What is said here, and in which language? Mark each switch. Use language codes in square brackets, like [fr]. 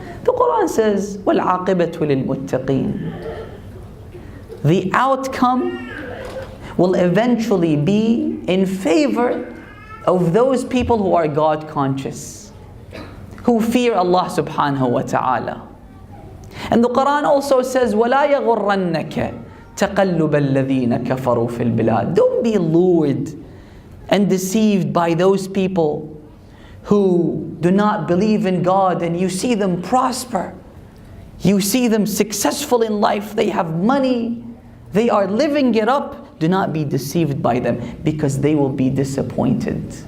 [en] The Quran says, [ar] وَالْعَاقِبَةُ لِلْمُتَّقِينَ. [en] The outcome will eventually be in favor of those people who are God conscious, who fear Allah subhanahu wa ta'ala. And the Quran also says, [ar] وَلَا يَغُرَّنَّكَ تَقَلُّبَ الَّذِينَ كَفَرُوا فِي الْبِلَادِ. [en] Don't be lured and deceived by those people who do not believe in God, and you see them prosper. You see them successful in life. They have money. They are living it up. Do not be deceived by them, because they will be disappointed.